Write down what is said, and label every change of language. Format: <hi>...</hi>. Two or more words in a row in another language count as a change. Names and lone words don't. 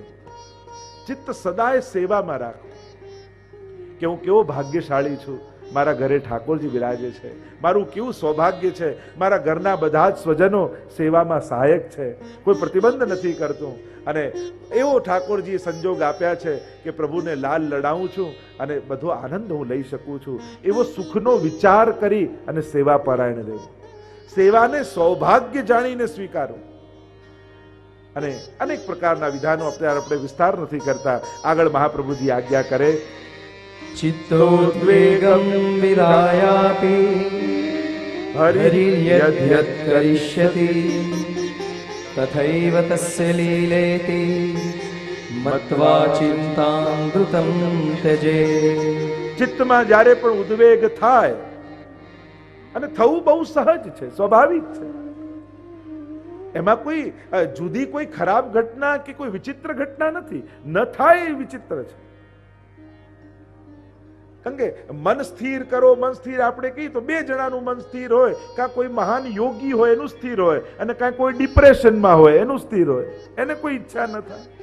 <gu>ચિત્ત સદાય સેવામાં રાખો કે હું કેવો ભાગ્યશાળી છું, મારા ઘરે ઠાકોરજી બિરાજે છે, મારું કેવું સૌભાગ્ય છે, મારા ઘરના બધા જ સ્વજનો સેવામાં સહાયક છે, કોઈ પ્રતિબંધ નથી કરતું અને એવો ઠાકોરજીએ સંજોગ આપ્યા છે કે પ્રભુને લાલ લડાવું છું અને બધો આનંદ હું લઈ શકું છું. એવો સુખનો વિચાર કરી અને સેવા પરાયણ રહેવું, સેવાને સૌભાગ્ય જાણીને સ્વીકારવું. અને અનેક પ્રકારના વિધાનો આપણે વિસ્તાર નથી કરતા. આગળ મહાપ્રભુજી આજ્ઞા કરે,</gu> <sa>चित्तोद्वेगं विरायापि हरिर्यद्यत् करिष्यति तथैव तस्य लीलेति मत्वा चिन्तामृतं त्यजे.</sa> <gu>ચિત્તમાં જ્યારે પણ ઉદ્વેગ થાય, અને થવું બહુ સહજ છે, સ્વાભાવિક છે, એમાં કોઈ જુદી કોઈ ખરાબ ઘટના કે કોઈ વિચિત્ર ઘટના નથી. ન થાય એ વિચિત્ર છે. કારણ કે મન સ્થિર કરો, મન સ્થિર આપણે કહીએ તો બે જણાનું મન સ્થિર હોય, કાં કોઈ મહાન યોગી હોય એનું સ્થિર હોય અને કાં કોઈ ડિપ્રેશનમાં હોય એનું સ્થિર હોય, એને કોઈ ઈચ્છા ન થાય.</gu>